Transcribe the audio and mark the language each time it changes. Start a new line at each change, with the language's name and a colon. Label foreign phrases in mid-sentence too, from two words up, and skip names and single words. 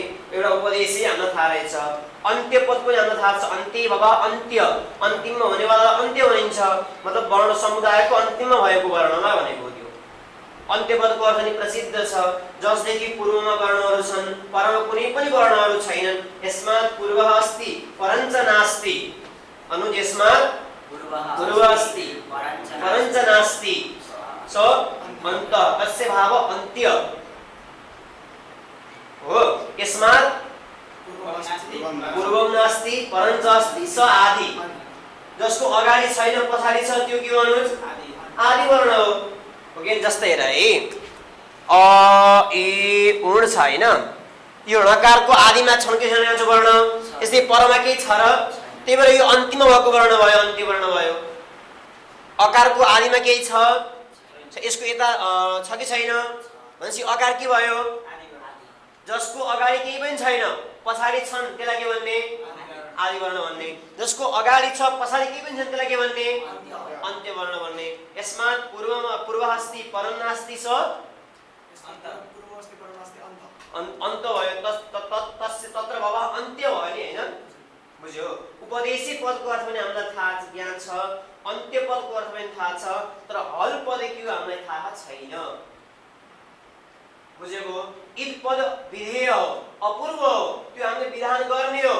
Nepali: एउटा उपदेशै हामीलाई थाहा रहेछ। अन्त्य पद पनि हामीलाई थाहा छ, अन्त्य भव अन्त्य, अन्तिममा हुनेवाला अन्त्य भनिन्छ, मतलब वर्ण समुदायको अन्तिममा भएको वर्णलाई भनेको हो। त्यो अन्त्य पदको अर्थ नि प्रसिद्ध छ, जसदेखि पूर्वमा वर्णहरू छन्, परमा कुनै पनि वर्णहरू छैनन्।
Sanskrit: यस्मात् पूर्वः अस्ति परञ्च नास्ति, अनुज यस्मात् पूर्वः अस्ति परञ्च नास्ति, स अन्त, तस्य भाव अन्त्य हो। यस्मात् पूर्वम नास्ति परञ्च अस्ति स आदि,
Nepali: जसको अगाडि छैन पछाडि छ त्यो के हो अनुज? आदि वर्ण हो। ओके, जस्तै हेर है, अ ए उण छ हैन, यो णकारको आदिमा छन् कि छैन वर्ण? यसले परमा केही छ र? त्यही भएर यो अन्तिममा भएको वर्ण भयो, अन्त्य वर्ण भयो। अकारको आदिमा केही छ, यसको यता छ कि छैन भनेपछि अकार के भयो? जसको अगाडि केही पनि छैन पछाडि छन् त्यसलाई के भन्ने? आदि वर्ण भन्ने। जसको अगाडि छ पछाडि केही पनि छैन त्यसलाई के भन्ने? अन्त्य वर्ण भन्ने।
Sanskrit: यस्मात् पूर्वमा पूर्वः अस्ति परं नास्ति स अन्त भयो, तस्य तत्र भव अन्त्य
Nepali: भयो नि हैन? बुझ्यो? उपदेशी पदको अर्थ पनि हामीलाई थाहा ज्ञान छ, अन्त्य पदको अर्थ पनि थाहा छ, तर हल पद के हो हामीलाई थाहा छैन। बुझेको? ईद पद विधेय हो, अपूर्व हो, त्यो हामीले विधान गर्ने हो।